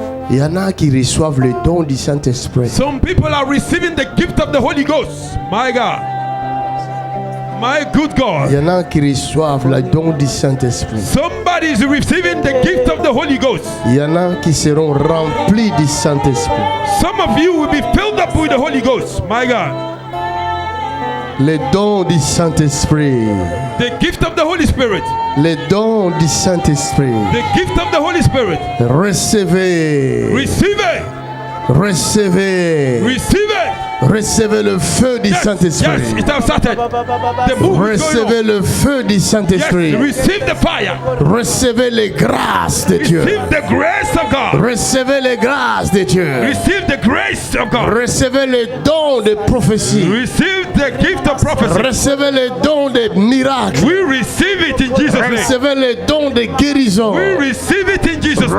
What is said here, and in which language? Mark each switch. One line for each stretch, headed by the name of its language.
French: Il y en a qui reçoivent le don du Saint-Esprit.
English: Some people are receiving the gift of the Holy Ghost. My God. My good
French: Il
English: God.
French: y en a qui reçoivent le don du Saint-Esprit.
English: Somebody is receiving the gift of the Holy Ghost.
French: Il y en a qui seront remplis du Saint-Esprit.
English: Some of you will be filled up with the Holy Ghost. My God.
French: Les dons du Saint-Esprit.
English: The gift of the Holy Spirit.
French: Les dons du Saint-Esprit.
English: The gift of the Holy Spirit.
French: Recevez.
English: Receive it.
French: Recevez.
English: Receive it.
French: Recevez le feu du
English: Yes,
French: Saint-Esprit.
English: yes, it has started. The move is going
French: Recevez le feu du
English: on.
French: Saint-Esprit.
English: Yes, receive the fire.
French: Recevez les grâces de Dieu.
English: Receive the grace of God.
French: Recevez les grâces de Dieu.
English: Receive the grace of God.
French: Recevez les dons de prophétie.
English: Receive the gift of prophecy.
French: Recevez les dons de miracles.
English: We receive it in Jesus' name.
French: Recevez les dons de guérison.
English: We receive it in Jesus' name.